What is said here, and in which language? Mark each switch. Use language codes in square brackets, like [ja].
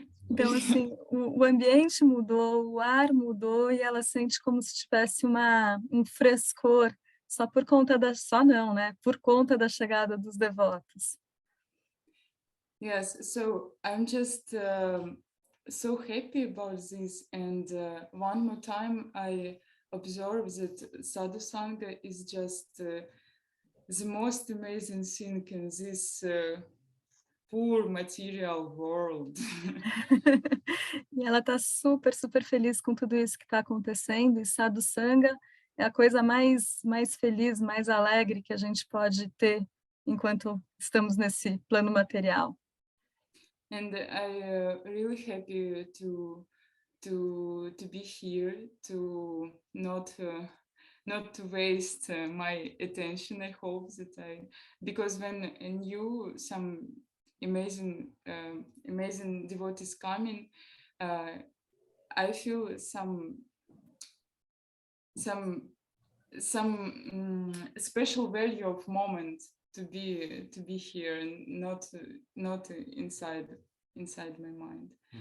[pt] Então, assim, o ambiente mudou, o ar mudou e ela sente como se tivesse um frescor, só por conta só não, né? Por conta da chegada dos devotos. [en] Yes, so I'm just so happy about this. And one more time, I observe that Sadhu Sangha is just the most amazing thing in this poor material world. [pt] E ela está super, super feliz com tudo isso que está acontecendo, e Sadhu Sangha é a coisa mais feliz, mais alegre que a gente pode ter enquanto estamos nesse plano material. [en] And I really happy to be here, to not to waste my attention. I hope that because when some amazing devotees coming, I feel some special value of moment to be here, and not inside my mind.